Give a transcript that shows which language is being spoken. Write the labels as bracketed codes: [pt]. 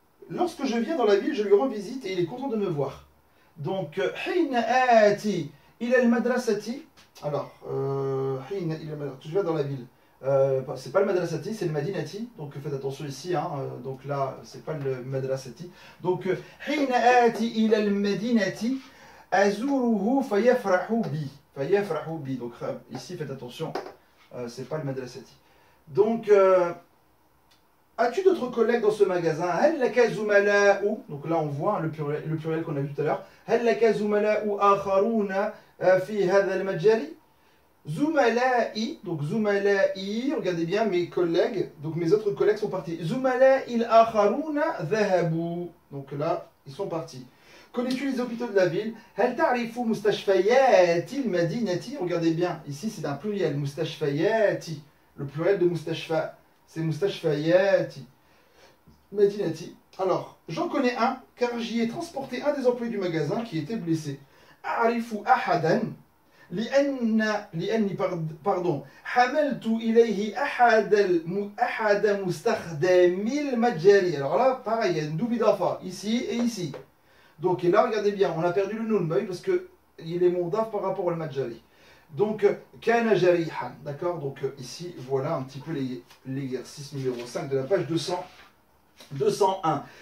[fr] Lorsque je viens dans la ville, je lui rends visite et il est content de me voir. Donc, [ar] حين آتي إلى المدرسة. [fr] Alors, [ar] حين إلى المدرسة. [fr] Je viens dans la ville. C'est pas le madrasati, c'est le madinati. Donc faites attention ici. Hein, donc là, c'est pas le madrasati. Donc, [ar] حين آتي إلى المدينة أزوره فيفرح بي. [fr] Donc ici, faites attention. C'est pas le madrasati. Donc, as-tu d'autres collègues dans ce magasin? [ar] هل لك زملاء. [fr] Donc là, on voit hein, le pluriel qu'on a vu tout à l'heure. [ar] هل لك زملاء آخرون في هذا المتجر. زملائي. [fr] Donc زملائي, regardez bien mes collègues. Donc mes autres collègues sont partis. [ar] زملائي الآخرون ذهبوا. [fr] Donc là, ils sont partis. Connais-tu les hôpitaux de la ville? [ar] هل تعرف مستشفيات المدينة. [fr] Regardez bien, ici c'est un pluriel. [ar] مستشفيات. [fr] Le pluriel de مستشفى, c'est مستشفيات. Madinati. Alors, j'en connais un, car j'y ai transporté un des employés du magasin qui était blessé. [ar] أعرف أحدا لأني حملت إليه أحد مستخدمي المتجر. [fr] Alors là, pareil, il y a une double idafa, ici et ici. Donc, et là, regardez bien, on a perdu le nun, parce qu'il est mondaf par rapport au Majari. Donc, kana jarihan, d'accord. Donc, ici, voilà un petit peu l'exercice numéro 5 de la page 201.